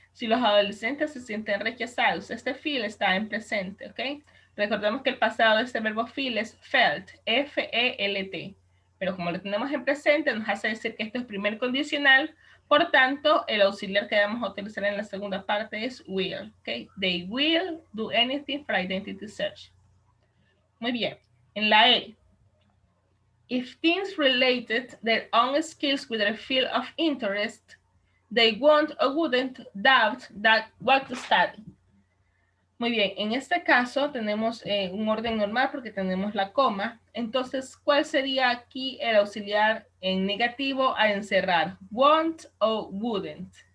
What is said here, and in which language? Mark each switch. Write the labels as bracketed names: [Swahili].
[Spanish] Si los adolescentes se sienten rechazados, este feel está en presente, ¿ok? Recordemos que el pasado de este verbo feel es felt, F-E-L-T. Pero como lo tenemos en presente, nos hace decir que esto es primer condicional. Por tanto, el auxiliar que vamos a utilizar en la segunda parte es will, ¿ok? [English] They will do anything for identity search. [Spanish] Muy bien. En la E, [English] if teens related their own skills with their field of interest, they won't or wouldn't doubt that what to study. [Spanish] Muy bien, en este caso tenemos un orden normal porque tenemos la coma. Entonces, ¿cuál sería aquí el auxiliar en negativo a encerrar? ¿Won't o wouldn't?